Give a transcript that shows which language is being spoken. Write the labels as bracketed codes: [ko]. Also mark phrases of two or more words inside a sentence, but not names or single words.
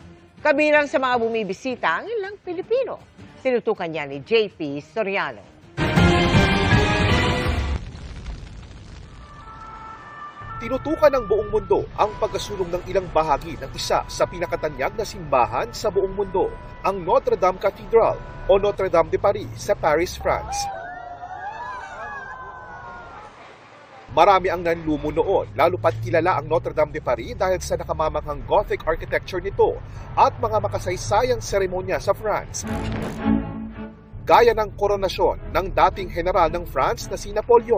[tl] Kabilang sa mga bumibisita ang ilang Pilipino. Sinutukan niya ni JP Soriano. Tinutukan ng buong mundo ang pagkasunog ng ilang bahagi ng isa sa pinakatanyag na simbahan sa buong mundo, ang Notre Dame Cathedral o Notre Dame de Paris sa Paris, France. Marami ang nanlumo noon, lalo pat kilala ang Notre Dame de Paris dahil sa nakamamanghang [en] Gothic architecture [tl] nito at mga makasaysayang seremonya sa France. Gaya ng koronasyon ng dating general ng France na si Napoleon.